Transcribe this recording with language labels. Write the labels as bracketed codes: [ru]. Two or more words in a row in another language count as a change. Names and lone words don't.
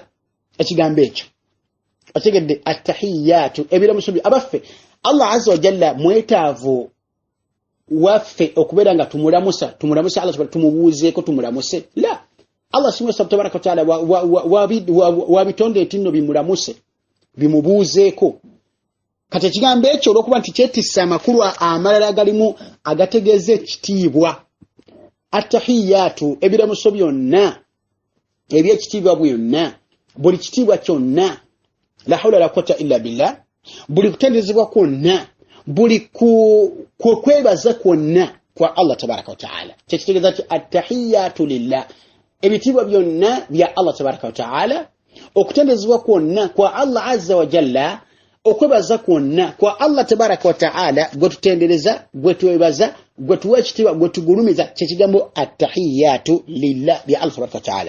[lg] Ekigambo ekyo ategedde attahiyatu ebiramuso abaffe Allah [ar] عز وجل [lg] mwetaavu waffe okubeera nga tumulamusa Allah tumubuuzeeko tumulamuse la Allah [ar] سبحانه تبارك وتعالى [lg] wabitonde etinno bimulamuse bimubuuzeeko. Kati ekigambo ekyo olwokuba nti kyetissa amakulu amalala galimu agategeeza ekitiibwa. Attahiyatu ebiramuso byonna ebyekitiibwa byonna, buli kitiibwa kyonna, [ar] لا حول لا قوة إلا بالله, [lg] buli kutendezebwa kwonna, buli kwebaza kwonna kwa Allah [ar] تبارك وتعالى. [lg] Kyekitegeeza nti [ar] التحيات لله, [lg] ebitiibwa byonna bya Allah [ar] تبارك وتعالى, [lg] okutendezebwa kwonna kwa Allah [ar] عز وجل, [lg] okwebaza kwonna kwa Allah [ar] تبارك وتعالى, [lg] gwe tutendereza, gwe twebaza, gwe tuwa ekitiibwa, gwe tugulumiza, kyekigambo [ar] التحيات لله [lg] bya Allah [ar] تبارك وتعالى.